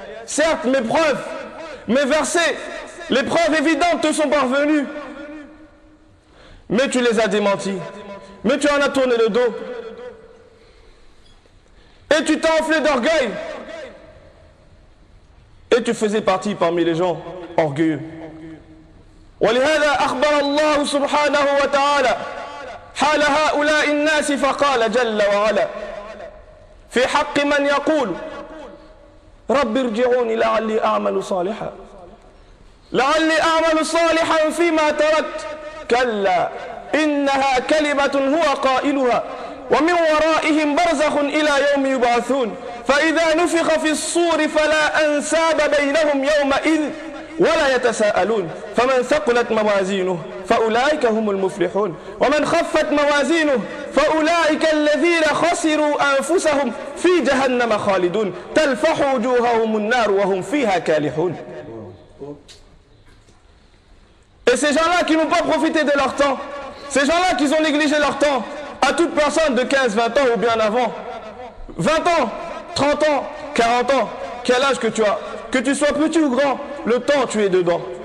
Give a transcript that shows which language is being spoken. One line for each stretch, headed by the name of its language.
French: Certes, mes preuves, mes versets, les preuves évidentes te sont parvenues. Mais tu les as démenties. Mais tu en as tourné le dos. Et tu t'es enflé d'orgueil. Et tu faisais partie parmi les gens orgueilleux.
Arabic: ولهذا أخبر الله سبحانه وتعالى حال هؤلاء الناس فقال جل وعلا في حق من يقول رب ارجعوني لعلي أعمل صالحا لعلي أعمل صالحا فيما تركت كلا إنها كلمة هو قائلها ومن ورائهم برزخ إلى يوم يبعثون فإذا نفخ في الصور فلا أنساب بينهم يومئذ ولا يتساءلون فمن ثقلت موازينه فأولئك هم المفلحون ومن خفت موازينه فأولئك الذين خسروا أنفسهم في جهنم خالدون تلفح وجوههم النار وهم فيها كالحون.
French: Et ces gens-là qui n'ont pas profité de leur temps, ces gens-là qui ont négligé leur temps, à toute personne de 15, 20 ans ou bien avant, 20 ans, 30 ans, 40 ans, quel âge que tu as, que tu sois petit ou grand, le temps tu es dedans.